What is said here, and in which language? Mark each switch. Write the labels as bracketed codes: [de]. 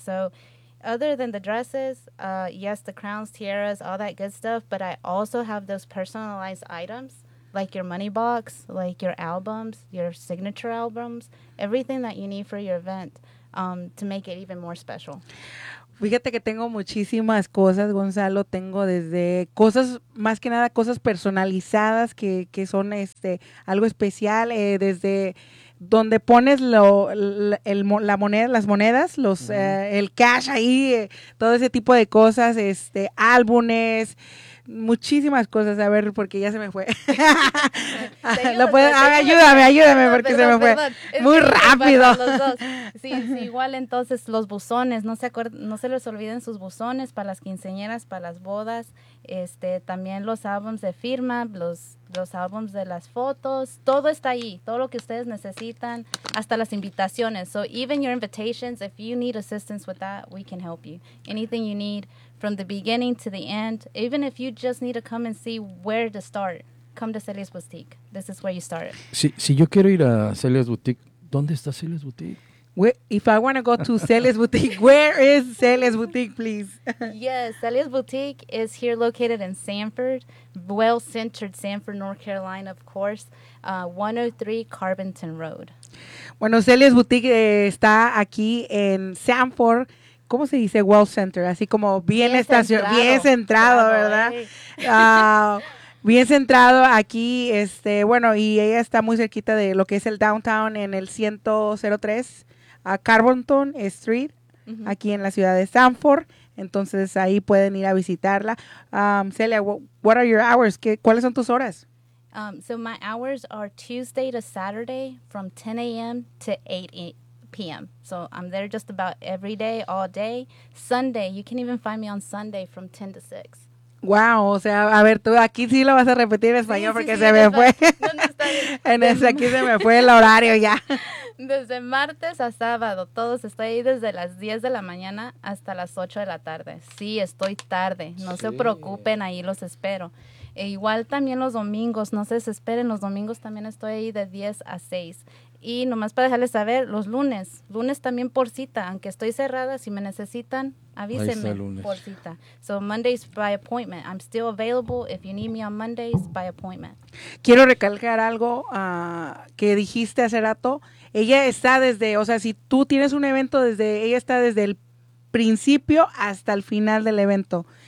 [en] So other than the dresses, yes, the crowns, tiaras, all that good stuff, but I also have those personalized items. Like your money box, like your albums, your signature albums, everything that you need for your event to make it even more special. [es] Fíjate que tengo muchísimas cosas, Gonzalo. Tengo desde cosas, más que nada cosas personalizadas que son algo especial. Desde donde pones las monedas, el cash ahí, todo ese tipo de cosas, álbumes. Muchísimas cosas, a ver, porque ya se me fue. ayúdame, porque se me fue. Muy rápido. Sí, igual entonces los buzones, no se les olviden sus buzones para las quinceañeras, para las bodas, también los álbums de firma, los álbums de las fotos, todo está ahí, todo lo que ustedes necesitan, hasta las invitaciones. [en] So even your invitations, if you need assistance with that, we can help you. Anything you need. From the beginning to the end, even if you just need to come and see where to start, come to Celia's Boutique. This is where you start. [es] Si yo quiero ir a Celia's Boutique, ¿dónde está Celia's Boutique? [en] If I want to go to Celia's Boutique, where is Celia's Boutique, please? Yes, Celia's Boutique is here located in Sanford, well-centered Sanford, North Carolina, of course, 103 Carbington Road. [es] Bueno, Celia's Boutique está aquí en Sanford. ¿Cómo se dice? Well Center, así como bien estacionado, bien centrado, ¿verdad? Bien centrado aquí, bueno, y ella está muy cerquita de lo que es el downtown en el 103 a Carbonton Street, mm-hmm. aquí en la ciudad de Sanford. Entonces ahí pueden ir a visitarla. [en] Celia, what are your hours? [es] ¿Cuáles son tus horas? [en] So my hours are Tuesday to Saturday from 10 a.m. to 8 p.m. So I'm there just about every day, all day. Sunday, you can even find me on Sunday from 10 to 6. [es] Wow, o sea, a ver, tú aquí sí lo vas a repetir en español porque se me fue. ¿Dónde está? aquí se me fue el horario ya. Desde martes a sábado, todos estoy ahí desde las 10 de la mañana hasta las 8 de la tarde. Sí, estoy tarde. No sí. se preocupen, ahí los espero. E igual también los domingos, no se desesperen, los domingos también estoy ahí de 10 a 6. Y nomás para dejarles saber, los lunes también por cita, aunque estoy cerrada, si me necesitan, avísenme por cita. [en] So Mondays by appointment, I'm still available if you need me on Mondays by appointment. [es] Quiero recalcar algo que dijiste hace rato, ella está desde, o sea, si tú tienes un evento, desde ella está desde el principio hasta el final del evento.